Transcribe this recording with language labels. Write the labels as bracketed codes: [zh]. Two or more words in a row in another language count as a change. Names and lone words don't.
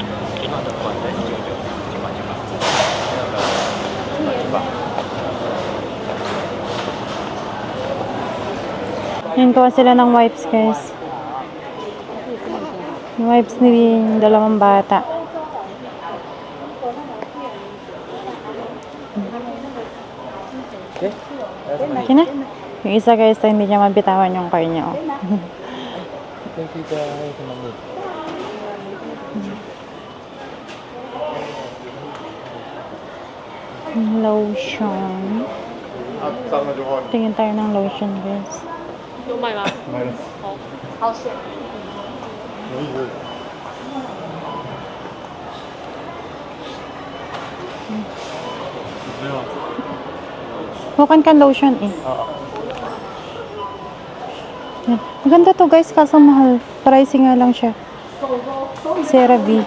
[tl] Yan, kuha sila ng wipes guys. Yung wipes ni dalawang bata. Okay na. Yung isa guys, hindi niya mabitawan yung car niya. Oh. [en] Thank you guys. [tl] Lotion. Tingin tayo ng lotion guys. [zh] 有买吗？买了。好，好险。 [tl] Bukan kan lotion eh. Oo. Yan. Maganda to guys, kaso mahal. Pricing nga lang siya. CeraVe.